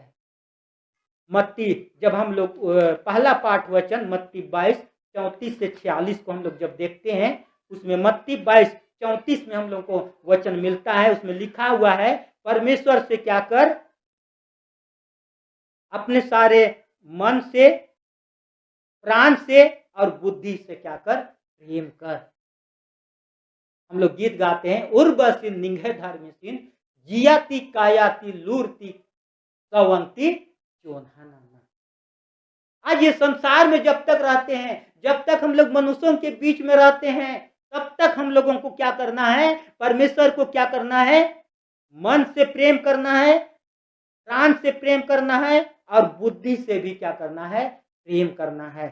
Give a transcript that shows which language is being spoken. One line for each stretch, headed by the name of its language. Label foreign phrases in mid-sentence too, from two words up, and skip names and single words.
Hindi: मत्ती, जब हम लोग पहला पाठ वचन मत्ती 22:34 से 46 को हम लोग जब देखते हैं, उसमें मत्ती 22:34 में हम लोग को वचन मिलता है। उसमें लिखा हुआ है, परमेश्वर से क्या कर, अपने सारे मन से, प्राण से और बुद्धि से क्या कर, प्रेम कर। हम लोग गीत गाते हैं,
Kurukh: उर्वशीन निंघे धर्मशीन जियाती कायाती लूरती सवंती चोन्हाना।
Hindi: आज ये संसार में जब तक रहते हैं, जब तक हम लोग मनुष्यों के बीच में रहते हैं, तब तक हम लोगों को क्या करना है, परमेश्वर को क्या करना है, मन से प्रेम करना है, प्राण से प्रेम करना है और बुद्धि से भी क्या करना है, प्रेम करना है।